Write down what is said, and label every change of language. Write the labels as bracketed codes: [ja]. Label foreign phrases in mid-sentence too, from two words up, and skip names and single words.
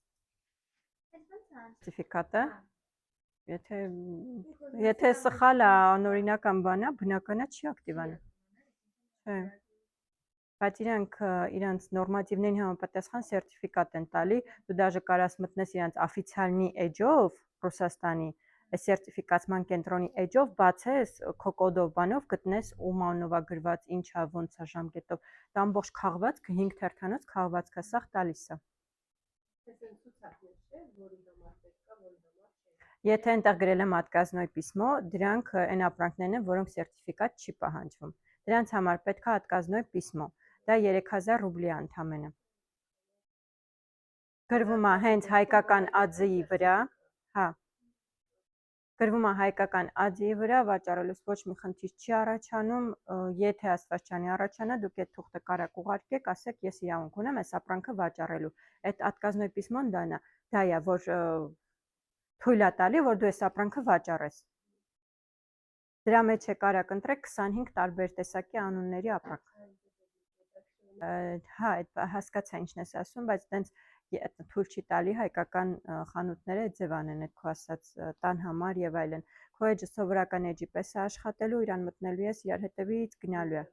[hy] Սերտիֆիկատը Եթե սխալ է, անօրինական բան է, բնական է չի ակտիվանա։ Չէ։ Բայց իրանց նորմատիվներին համապատասխան սերտիֆիկատ են տալի, դու դաժե կարաս մտնես իրանց օֆիցիալնի էջով Ռուսաստանի սերտիֆիկացման կենտրոնի էջով բացես քո կոդով բանով գտնես ում անունով է գրված, ինչա, ոնց է ժամկետով, դա ամբողջ քաղվածքը 5 թերթանոց քաղվածքը սա տալիս է։ Եթե այնտեղ գրել եմ [ru] отказной письмо, [hy] դրանք այն ապրանքներն են, որոնք սերտիֆիկատ չի պահանջվում։ Դրանց համար պետք է [ru] отказной письмо։ [hy] Դա 3000 ռուբլի է ընդամենը։ Գրվում է հենց հայկական ԱՁ-ի վրա, հա։ Գրվում է հայկական ԱԶ-ի վրա, վաճառելուց ոչ մի խնդիր չի առաջանում, եթե Աստված չանի առաջանա, դուք այդ թուղթը կարաք ուղարկեք, ասեք ես իրավունք ունեմ այս ապրանքը վաճառելու։ Այդ [ru] отказной письмо-ն [hy] դա է, որ թույլ է տալի, որ դու այս ապրանքը վաճառես։ Դրա մեջ է կարաք ընտրեք 25 տարբեր տեսակի անունների ապրանք։ Հա, հասկացա ինչն ես ասում, բայց տենց թույլ չի տալի հայկական խանութները այդ ձև անեն, այդ քո ասած տան համար եւ այլն։ Քո էջը սովորական էջի պես է աշխատելու, իրան մտնելու ես, իրար հետևից գնալու է։